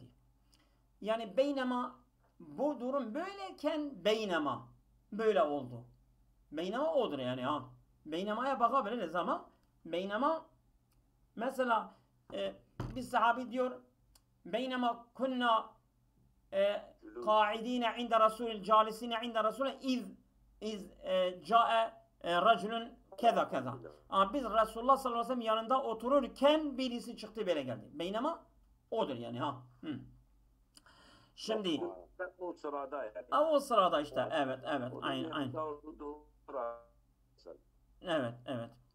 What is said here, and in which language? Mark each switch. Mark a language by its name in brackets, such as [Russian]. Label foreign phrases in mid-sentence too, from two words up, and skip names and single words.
[Turkish] Yani beynema, bu durum böyleyken beynema böyle oldu. Beynema odur yani ha. Beynema'ya bakabiliriz ama beynema mesela bir sahabi diyor [Arabic] بينما كنا قاعدين عند رسول جالسين عند رسول إذ جاء رجل [Turkish] keza keza. Biz Resulullah sallallahu aleyhi ve sellem yanında otururken birisi çıktı böyle geldi. Beynema odur yani ha. Şimdi O sırada yani. o sırada işte evet aynen. Evet.